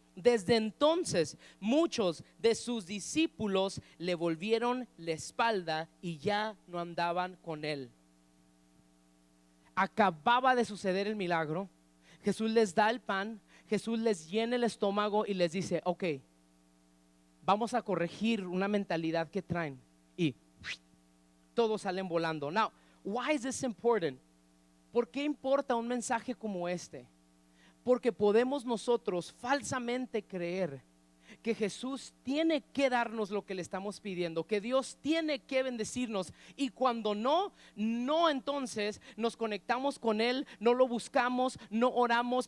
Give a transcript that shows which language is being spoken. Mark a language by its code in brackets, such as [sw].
[es] Desde entonces muchos de sus discípulos le volvieron la espalda y ya no andaban con él. Acababa de suceder el milagro. Jesús les da el pan, Jesús les llena el estómago y les dice, ok, vamos a corregir una mentalidad que traen, y todos salen volando. [en] Now, why is this important? [es] ¿Por qué importa un mensaje como este? Porque podemos nosotros falsamente creer que Jesús tiene que darnos lo que le estamos pidiendo, que Dios tiene que bendecirnos, y cuando no, entonces nos conectamos con Él, no lo buscamos, no oramos.